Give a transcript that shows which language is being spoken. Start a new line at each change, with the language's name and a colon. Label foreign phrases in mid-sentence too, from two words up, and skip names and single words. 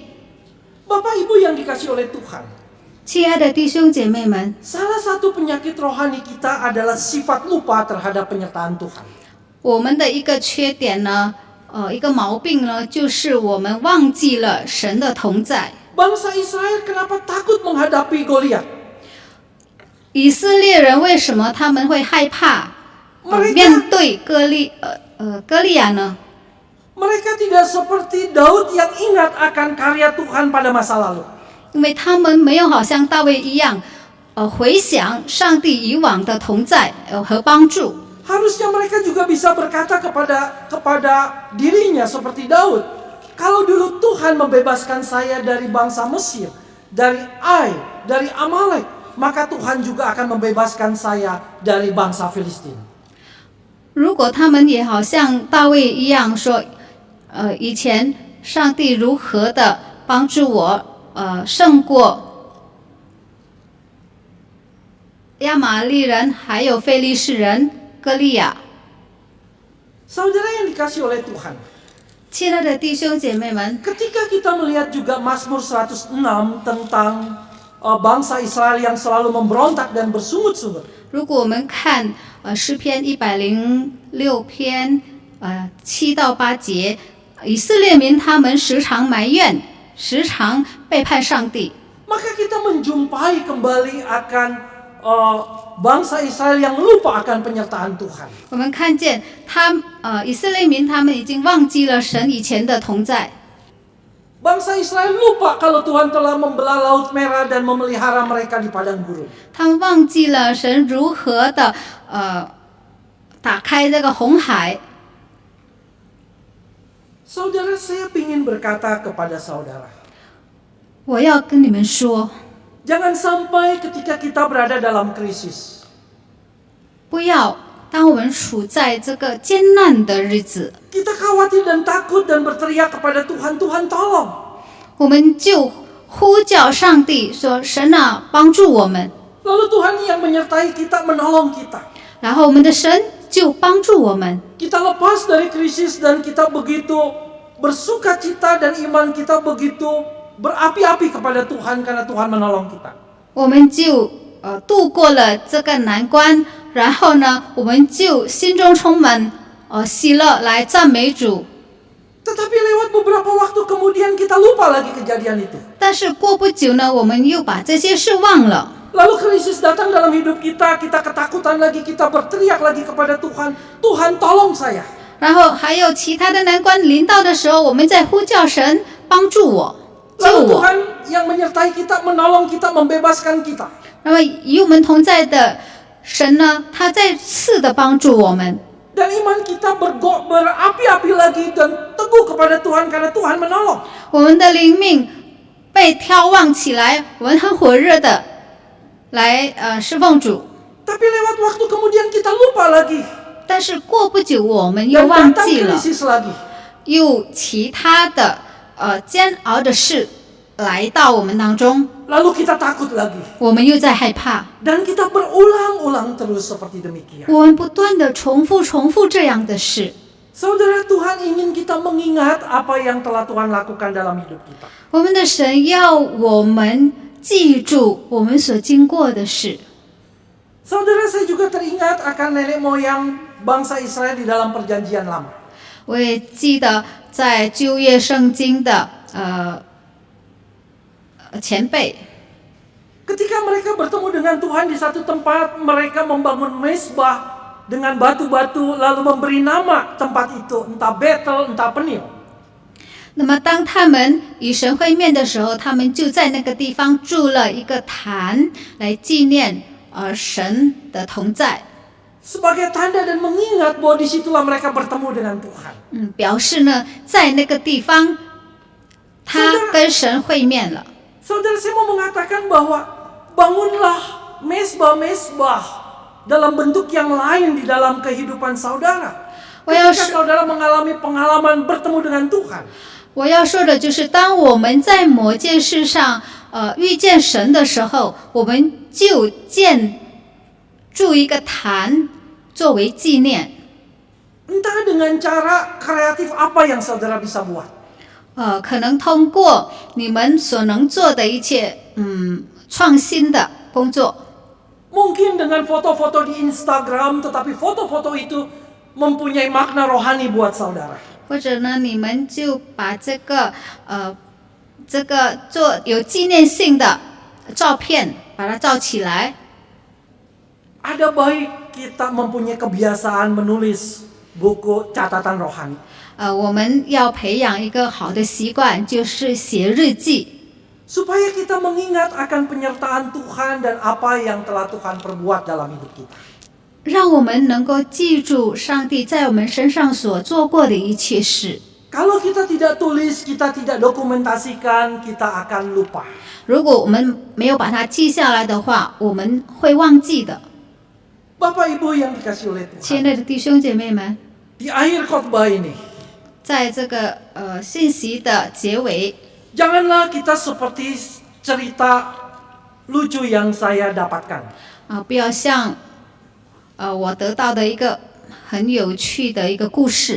Indonesian: Bapak Ibu yang dikasih oleh Tuhan,
Chinese: 亲爱的弟兄姐妹们，
Indonesian: salah satu penyakit rohani kita adalah sifat lupa terhadap penyertaan Tuhan.
Chinese: 我们的一个缺点呢，一个毛病呢，就是我们忘记了神的同在。
Indonesian: Bangsa Israel kenapa takut menghadapi Goliat?
Chinese: 以色列人为什么他们会害怕面对歌利亚呢？
Indonesian: Mereka tidak seperti Daud yang ingat akan karya Tuhan pada masa lalu.
Chinese: 因为他们没有好像大卫一样，回想上帝以往的同在和帮助。
Indonesian: Harusnya mereka juga bisa berkata kepada dirinya seperti Daud, kalau dulu Tuhan membebaskan saya dari bangsa Mesir, dari Ai, dari Amalek, maka Tuhan juga akan membebaskan saya dari bangsa Filistin.
Chinese: 如果他们也好像大卫一样说，以前上帝如何的帮助我，胜过亚玛利人还有非利士人歌利亚。
Indonesian: Saudara yang dikasih oleh Tuhan,
Chinese: 亲爱的弟兄姐妹们，
Indonesian: ketika kita melihat juga Mazmur 106 tentang bangsa Israel yang selalu memberontak dan bersungut-sungut.
Chinese: 如果我们看诗篇106篇7到8节，以色列民他们时常埋怨时常背叛上帝。
Indonesian: Maka kita menjumpai kembali akan bangsa Israel yang lupa akan penyertaan Tuhan.
Chinese: 我们看见以色列民他们已经忘记了神以前的同在。
Indonesian: Bangsa Israel lupa kalau Tuhan telah membelah Laut Merah dan memelihara mereka di padang gurun.
Chinese: 他们忘记了神如何的打开这个红海。
Indonesian: Saudara, saya ingin berkata kepada saudara,
Chinese: 我要跟你们说，
Indonesian: jangan sampai ketika kita berada dalam krisis,
Chinese: 不要当我们处在这个艰难的日子，
Indonesian: kita khawatir dan takut dan berteriak kepada Tuhan, Tuhan tolong.
Chinese: 我们就呼叫上帝说：“神啊，帮助我们。”
Indonesian: Lalu Tuhan yang menyertai kita, menolong kita.
Chinese: 然后我们的神就帮助我们。
Indonesian: Kita lepas dari krisis dan kita begitu bersuka cita dan iman kita begitu berapi-api kepada Tuhan karena Tuhan menolong kita.
Chinese: 我们就度过了这个难关，然后呢，我们就心中充满喜乐来赞美主。
Indonesian: Tetapi lewat beberapa waktu kemudian kita lupa lagi kejadian itu.
Chinese: 但是过不久呢，我们又把这些事忘了。
Indonesian: Lalu krisis datang dalam hidup kita, kita ketakutan lagi, kita berteriak lagi kepada Tuhan, Tuhan tolong saya.
Chinese: 然后还有其他的难关临到的时候，我们在呼叫神帮助我、救
Indonesian: Lalu
Chinese: 我。
Indonesian: Tuhan yang menyertai kita, menolong kita, membebaskan kita.
Chinese: 那么与我们同在的神呢，他再次的帮助我们。
Indonesian: Dan iman kita berapi-api lagi dan teguh kepada Tuhan karena Tuhan menolong.
Chinese: 我们的灵命被挑旺起来，我们很火热的来侍奉主。
Indonesian: Tapi lewat waktu kemudian kita lupa lagi.
Chinese: 但是过不久，我们又
Indonesian: Dan
Chinese: 忘
Indonesian: datang
Chinese: 记了，
Indonesian: krisis lagi.
Chinese: 又其他的煎熬的事来到我们当中，
Indonesian: Lalu kita takut lagi.
Chinese: 我们又在害怕，
Indonesian: Dan kita berulang-ulang terus seperti demikian.
Chinese: 我们不断的重复这样的事。
Indonesian: Saudara, Tuhan ingin kita mengingat apa yang telah Tuhan lakukan dalam hidup kita.
Chinese: 我们的神要我们记住我们所经过的事。
Indonesian: Saudara, saya juga teringat akan nenek moyang bangsa Israel di dalam perjanjian lama.
Chinese: 我也记得在旧约圣经的前辈，
Indonesian: Ketika mereka bertemu dengan Tuhan di satu tempat, mereka membangun mezbah dengan batu-batu lalu memberi nama tempat itu, entah Betel, entah Penil.
Chinese: 那么当他们与神会面的时候，他们就在那个地方筑了一个坛来纪念神的同在。
Indonesian: Sebagai tanda dan mengingat bahwa disitulah mereka bertemu dengan Tuhan.
Chinese: 表示呢，在那个地方，他跟神会面了。
Indonesian: Saudara, saya mau mengatakan bahwa bangunlah mezbah-mezbah dalam bentuk yang lain di dalam kehidupan saudara. Ketika saudara mengalami pengalaman bertemu dengan Tuhan.
Chinese: 我要说的就是，当我们在某件事上遇见神的时候，我们就建筑一个坛作为纪念。
Indonesian: Entah dengan cara kreatif apa yang saudara bisa buat.
Chinese: 可能通过你们所能做的一切创新的工作。
Indonesian: Mungkin dengan foto-foto di Instagram, tetapi foto-foto itu mempunyai makna rohani buat saudara.
Chinese: 或者呢，你们就把这个做有纪念性的照片，把它照起来。
Indonesian: Ada baik kita mempunyai kebiasaan menulis buku catatan rohani.
Chinese: 我们要培养一个好的习惯，就是写日记，
Indonesian: Supaya kita mengingat akan penyertaan Tuhan dan apa yang telah Tuhan perbuat dalam hidup kita.
Chinese: 让我们能够记住上帝在我们身上所做过的一切事。
Indonesian: Kalau kita tidak tulis, kita tidak dokumentasikan, kita akan lupa.
Chinese: 如果我们没有把它记下来的话，我们会忘记的。
Indonesian: Bapak Ibu yang dikasihi oleh
Chinese: 亲
Indonesian: Tuhan,
Chinese: 爱的弟兄姐妹们，
Indonesian: di akhir khotbah ini,
Chinese: 在这个信息的结尾，
Indonesian: janganlah kita seperti cerita lucu yang saya dapatkan.
Chinese: 不要像我得到的一个很有趣的一个故事。